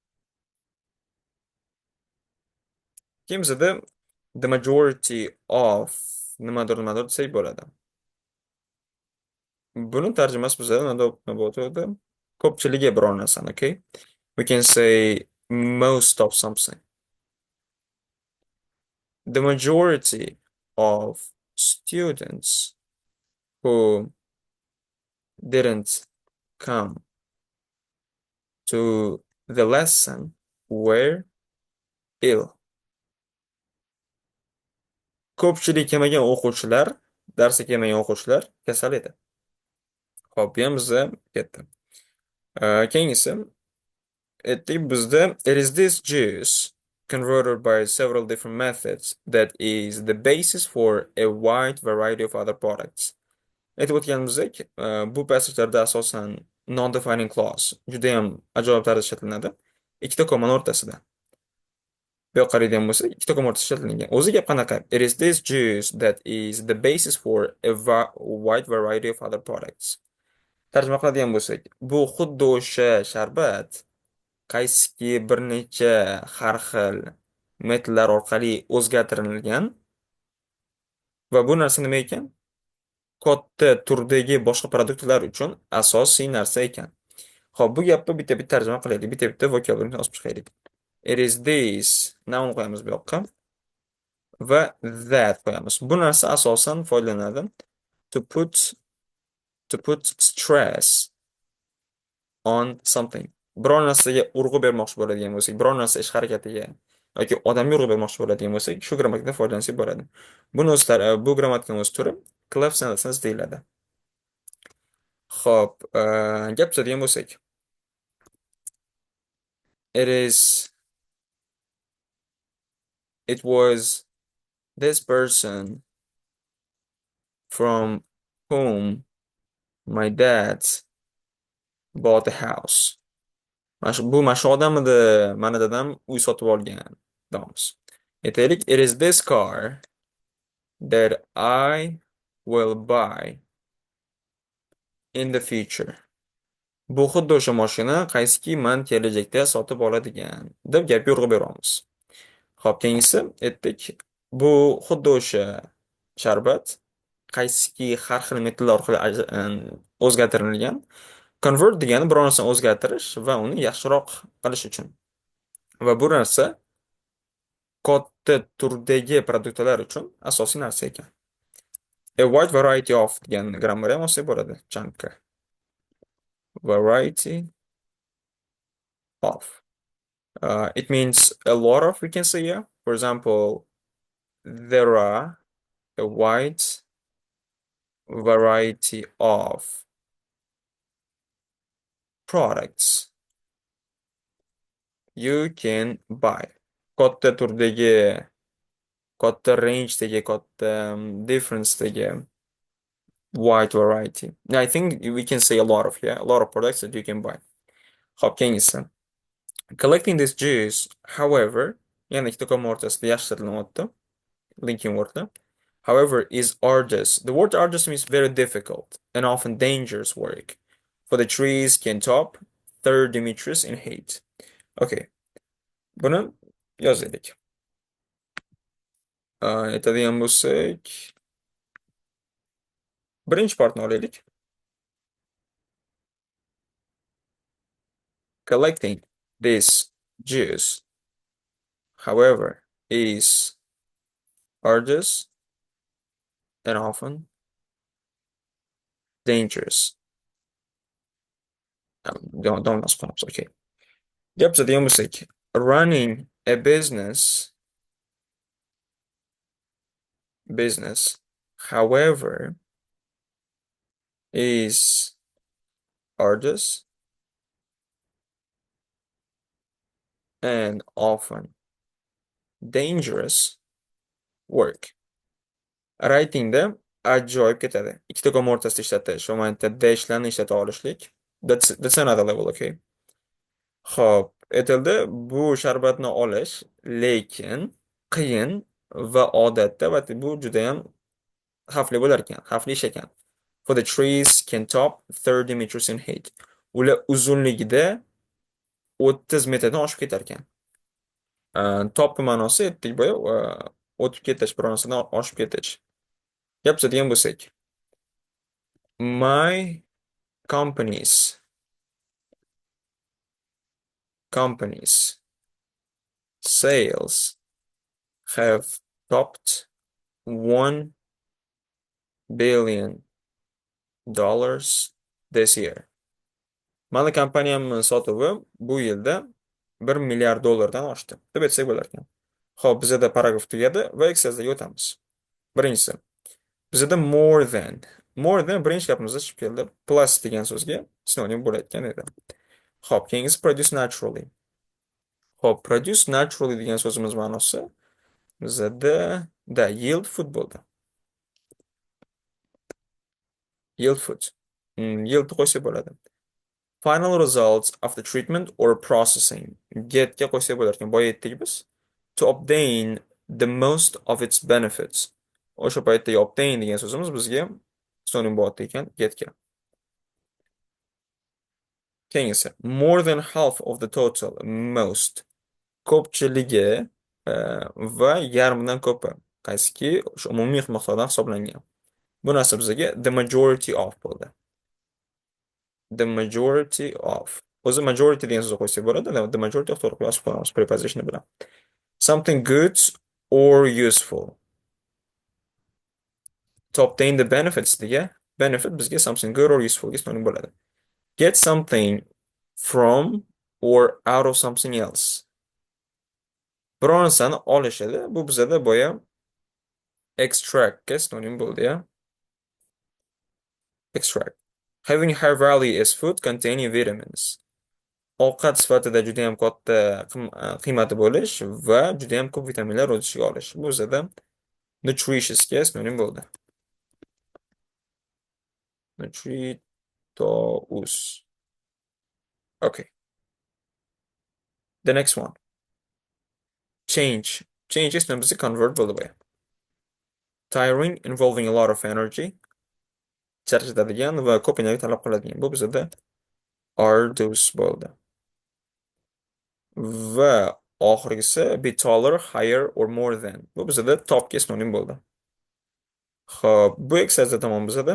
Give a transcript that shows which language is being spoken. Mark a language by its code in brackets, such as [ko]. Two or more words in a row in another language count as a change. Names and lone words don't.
[uz] Kimsida [en] the majority of [uz] nimadir desak bo'ladi. Buni tarjimasi bizda nima bo'ladi? Ko'pchiligi biror narsani, okay? [en] We can say most of something. The majority of students who didn't come to the lesson were ill. [uz] Ko'pchilik kelmagan o'quvchilar, darsga kelmagan o'quvchilar kasal edi. Xo'p, bu ham bizda ketdi. Keyingisi, bizda [en] it is this juice converted by several different methods that is the basis for a wide variety of other products. [uz] Aytib o'tganimizdek, bu passajlarda asosan [en] non-defining clause [uz] juda ham ajoyib tarzda ishlatiladi. Ikkita komani o'rtasida. Bu yoqqa qaraydigan bo'lsak, ikkita koma o'rtasida ishlatilgan. O'zi gap qanaqa? [en] It is this juice that is the basis for a wide variety of other products. [uz] Tarjima qiladigan bo'lsak, bu xuddi o'sha sharbat qaysiki bir necha har xil metallar orqali o'zgartirilgan va bu narsa nima ekan? Katta turdagi boshqa produktlar uchun asosiy narsa ekan. Xo'p, bu gapni bitta-bitta tarjima qilaylik, bitta-bitta vokabularni olib chiqaylik. [en] It is this, noun [uz] qo'yamiz bu yoqqa va that qo'yamiz. Bu narsa asosan foydalanadi [en] to put stress on something. [uz] Biror narsaga urg'u bermoqchi bo'ladigan bo'lsak, biror narsa ish harakatiga yoki odamga urg'u bermoqchi bo'ladigan bo'lsak, shu grammatikadan foydalansak bo'ladi. Buni bu grammatikaning o'z turi [en] clef sentence [uz] deyiladi. Xo'p, gap tutadigan bo'lsak, [en] it was this person from whom my dad bought a house. [uz] Bu mashu odam edi, mana dadam uy sotib olgan. Deymiz. Aytaylik, [en] it is this car that I will buy in the future. [uz] Bu xuddi o'sha mashina qaysiki men kelajakda sotib oladigan deb gap yo'rg'a beramiz. Xo'p, keyingisi aytdik, bu xuddi o'sha sharbat qaysiki har xil metallar orqali o'zgartirilgan. Convert degani biror narsani o'zgartirish va uni yaxshiroq qilish uchun. Va bu narsa katta turdagi produktlar uchun asosiy narsa ekan. [en] A wide variety of [uz] degan grammar ham olsa bo'ladi, chunki [en] variety of. It means a lot of, we can say, yeah. For example, there are a wide variety of products you can buy. [uz] Katta turdagi, katta range-dagi, katta difference-dagi [en] wide variety. I think we can say a lot of, yeah, a lot of products that you can buy. [uz] Xo'p, keyingisi. [en] Collecting this juice, however, [uz] yana ikkita koma o'rtasida yashirilyapti. Linking wordda. [en] However, is arduous. The word arduous means very difficult and often dangerous work. For the trees can top 30 meters in height. [uz] Okay. Buni yozaylik. Aytadigan bo'lsak, birinchi partni olaylik. [en] Collecting this juice, however, is arduous and often dangerous. Don't ask prompts, [uz] okay. Gap zadigan bo'lsak, [en] running a business, however, is arduous and often dangerous work. [uz] Writingda ajoyib ketadi. Ikkita koma o'rtasida ishlatish va mana bitta dashlarni ishlata olishlik. [en] That's another level, okay. [uz] Xo'p, aytildi, bu sharbatni olish, lekin qiyin va odatda va bu juda ham xavfli bo'lar ekan, xavfli ish ekan. [en] For the trees can top 30 meters in height. [uz] Ular uzunligida 30 metrdan oshib ketar ekan. Top ma'nosi aytdik boya, o'tib ketish, bironasidan oshib ketish. Gap so'zlaydigan bo'lsak, [en] my company's sales have topped $1 billion this year. [uz] Mani kompaniyamning sotuvi bu yilda 1 milliard dollardan oshdi deb aytsak bo'lar ekan. Xo'p, bizda paragraf tugadi va exercise'ga o'tamiz. Birinchisi, bizda [en] more than [uz] birinchi gapimizda chiqib keldi. Plus degan so'zga sinonim bo'layotgan edi. Xo'p, keyingisi [en] produce naturally. [uz] Xo'p, [en] produce naturally [uz] degan so'zimiz ma'nosi bizda [en] yield food [uz] bo'ldi. [en] Yield food. [uz] Yield qo'ysa bo'ladi. [en] Final results after treatment or processing. [uz] Getga qo'ysa bo'lar ekan. Boya aytdik biz. [en] To obtain the most of its benefits. [uz] O'sha paytdagi obtain degan so'zimiz bizga sinonim bo'lyapti ekan getga. Keyingisi, [en] more than half of the total, most. [uz] Ko'pchiligi va yarmidan ko'pi. Qaysiki o'sha umumiy miqdordan hisoblangan. Bu narsa bizga [en] the majority of bo'ldi. The majority of. [uz] O'zi majority degan so'zni qo'ysak bo'ladi. [en] The majority of [uz] to'g'ri yozib qo'yamiz preposition bilan. [en] Something good or useful. To obtain the benefits [uz] degan benefit bizga [en] something good or useful [uz] ga sinonim bo'ladi. [en] Get something from or out of something else. [uz] Biror narsani olish edi. Bu bizda boya extract ga sinonim bo'ldi, ya. [en] Extract. Having high value as food containing vitamins. [uz] Ovqat sifatida juda ham katta qiymati bo'lish va juda ham ko'p vitaminlar o'z ichiga olish. Bu bizda nutritious ga sinonim bo'ldi. [en] Nutritious. Okay. The next one. Change. Change is [uz] bizga convert bo'ldi boya. [en] Tiring, involving a lot of energy. [uz] Charchatadigan va ko'p energiya talab qiladigan. Bu bizda [en] arduous [uz] bo'ldi. Va oxirgisi [en] be taller, higher or more than. [uz] Bu bizda topga sinonim bo'ldi. Xo'p, bu exercise'da tamom bizda.